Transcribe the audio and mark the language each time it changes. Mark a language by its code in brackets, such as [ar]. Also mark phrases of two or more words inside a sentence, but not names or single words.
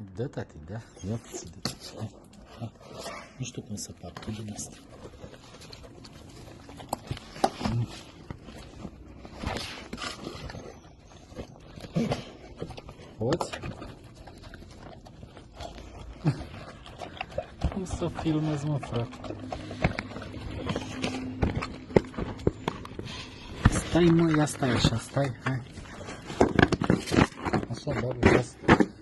[ru] Да, тати, да. Вот сидит. Ну что там собака даст? Вот. [ro] Nu să filmez, mă, frate. Stai, mă, ia stai așa, stai, hai. Așa, da, ia stai.